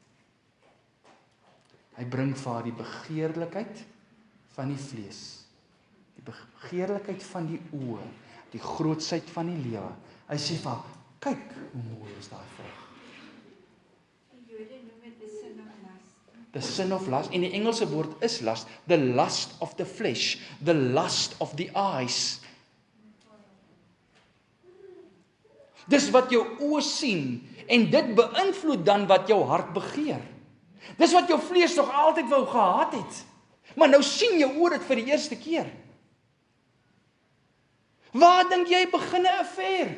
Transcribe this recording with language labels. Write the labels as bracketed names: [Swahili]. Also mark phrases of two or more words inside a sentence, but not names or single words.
[Afrikaans] Hy bring vir haar die begeerlikheid van die vlees, die begeerlikheid van die oë, die grootsheid van die lewe. Hy sê vir haar, kyk hoe mooi is daai vrug. [English] Die Jode noem dit the sin of lust. The sin of lust, [Afrikaans] en die Engelse woord is lust, [English] the lust of the flesh, the lust of the eyes. [Afrikaans] Dis wat jou oë sien, en dit beïnvloed dan wat jou hart begeer. Dis wat jou vlees nog altyd wou gehad het. Maar nou sien jou oor dit vir die eerste keer. Waar dink jy begin 'n affair?